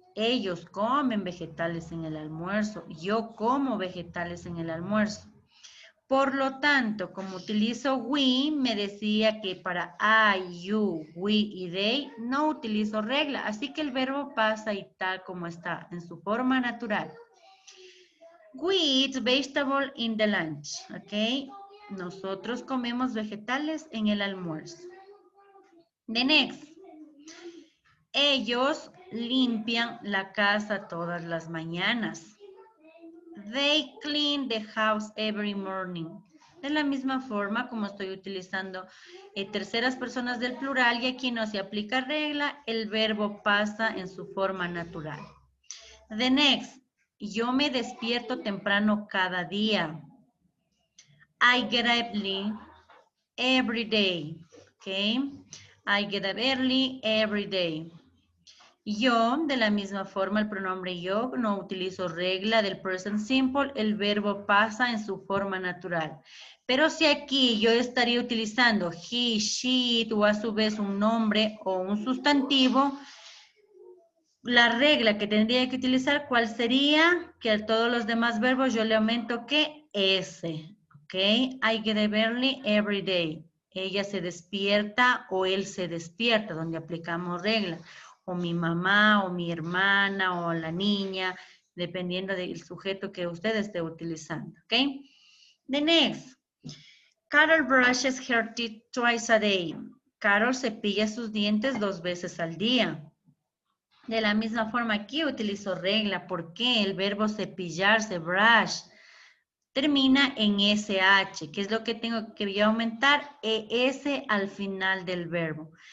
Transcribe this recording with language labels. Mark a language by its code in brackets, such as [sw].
[es] Ellos comen vegetales en el almuerzo. Yo como vegetales en el almuerzo. Por lo tanto, como utilizo we, me decía que para I, you, we y they no utilizo regla. Así que el verbo pasa y tal como está, en su forma natural. [en] We eat vegetable in the lunch. ¿Ok? [es] Nosotros comemos vegetales en el almuerzo. [en] The next. [es] Ellos limpian la casa todas las mañanas. [en] They clean the house every morning. [es] De la misma forma como estoy utilizando terceras personas del plural y aquí no se aplica regla, el verbo pasa en su forma natural. [en] The next. [es] Yo me despierto temprano cada día. [en] I get up early every day. Okay. I get up early every day. [es] Yo, de la misma forma, el pronombre yo, no utilizo regla del present simple, el verbo pasa en su forma natural. Pero si aquí yo estaría utilizando he, she, it, o a su vez un nombre o un sustantivo, la regla que tendría que utilizar, ¿cuál sería? Que a todos los demás verbos yo le aumento que S. ¿Ok? [en] I get up early every day. [es] Ella se despierta o él se despierta, donde aplicamos regla. O mi mamá, o mi hermana, o la niña, dependiendo del sujeto que usted esté utilizando. [en] ¿Ok? The next. Carol brushes her teeth twice a day. [es] Carol cepilla sus dientes 2 veces al día. De la misma forma aquí utilizo regla porque el verbo cepillarse, brush, termina en SH, que es lo que tengo que yo aumentar, ES al final del verbo.